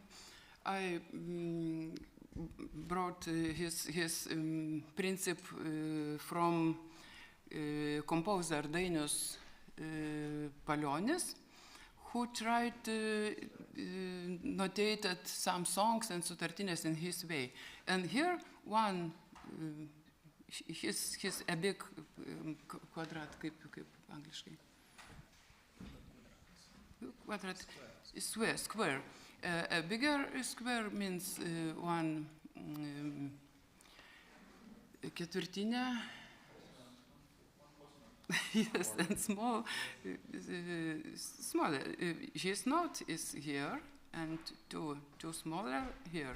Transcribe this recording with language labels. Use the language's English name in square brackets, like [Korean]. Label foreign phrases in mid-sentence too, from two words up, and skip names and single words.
[English] I brought his principle from composer Dainius Palionis, who tried notated some songs and sutartinės in his way. And here one, his a big quadrat, [Lithuanian] kaip angliškai. [English] Quadrat, square. A bigger square means one ketvirtinė. Yes, and smaller. His note is here, and two smaller here.